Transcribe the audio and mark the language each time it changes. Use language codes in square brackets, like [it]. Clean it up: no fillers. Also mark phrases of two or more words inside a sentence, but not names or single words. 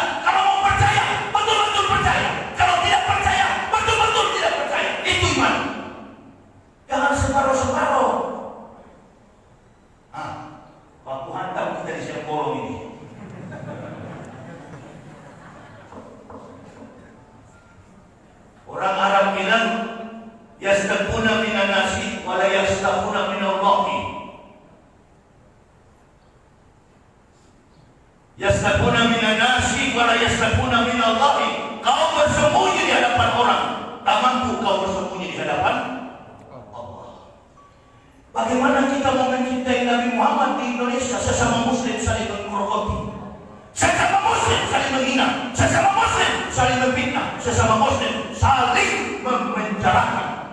[id] Kalau mau percaya, betul-betul percaya. Kalau tidak percaya, betul-betul tidak percaya. Itu iman. Jangan separuh-separuh. Waktu hantam kita di siap bolong ini. Orang Arab bilang, [ar] يستخفون من الناس ولا يستخفون من الله. يستخفون من الناس ولا يستخفون من الله. [id] Kau bersembunyi di hadapan orang, tak mampu kau bersembunyi di hadapan Allah. Bagaimana kita mau mencintai Nabi Muhammad di Indonesia? Sesama muslim saling menggerogoti, sesama muslim saling menghina, sesama muslim saling memfitnah, sesama muslim saling memenjarakan.